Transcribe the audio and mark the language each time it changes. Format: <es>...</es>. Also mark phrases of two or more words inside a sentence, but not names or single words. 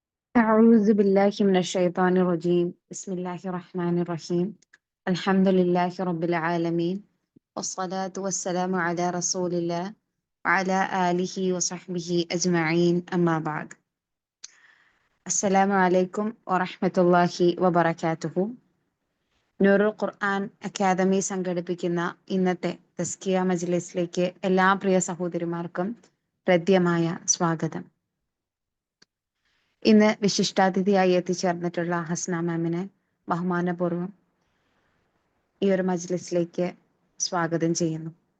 <ar>أعوذ بالله من الشيطان الرجيم بسم الله الرحمن الرحيم الحمد لله رب العالمين والصلاة والسلام على رسول الله وعلى آله وصحبه أجمعين أما بعد السلام عليكم ورحمة الله وبركاته</ar> <ml>നൂറുൽ ഖുർആൻ അക്കാദമി സംഘടിപ്പിക്കുന്ന ഇന്നത്തെ തസ്കിയ മജ്ലിസിലേക്ക് എല്ലാ പ്രിയ സഹോദരിമാർക്കും ഹൃദ്യമായ സ്വാഗതം. ഇന്ന് വിശിഷ്ടാതിഥിയായി എത്തിച്ചേർന്നിട്ടുള്ള ഹസ്ന മാമിനെ ബഹുമാനപൂർവ്വം ഈ ഒരു മജ്ലിസിലേക്ക് സ്വാഗതം ചെയ്യുന്നു.</ml>